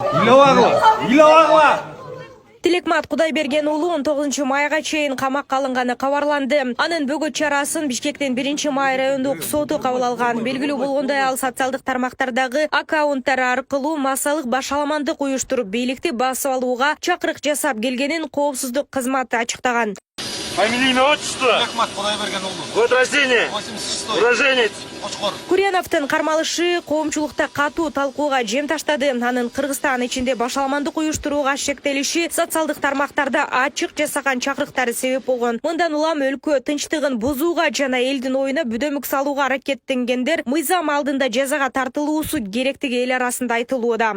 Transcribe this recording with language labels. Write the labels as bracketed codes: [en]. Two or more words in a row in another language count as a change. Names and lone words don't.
[ky] Тилекмат Кудайберген уулу 19 майга чейин камакка алынганы кабарланды. Анын бөгөт чарасын Бишкектин 1-май райондук соту кабыл алган. Белгилүү болгондой, ал социалдык тармактардагы аккаунттар аркылуу массалык башаламандык уюштуруп, бийликти басып алууга чакырык жасап келгенин коопсуздук кызматы ачыктаган. [ru] Фамилия, имя, отчество? Тилекмат Кудайберген уулу. Год рождения? 86. Уроженец? [ky] Курьяновдун кармалышы коомчулукта катуу талкууга жем таштады. Анын Кыргызстан ичинде башаламандык уюштурууга шектелиши социалдык тармактарда ачык жасаган чакырыктары себеп болгон. Мындан улам өлкө тынчтыгын бузууга жана элдин оюна бүдөмүк салууга аракеттенгендер мыйзам алдында жазага тартылуусу керектиги эл арасында айтылууда.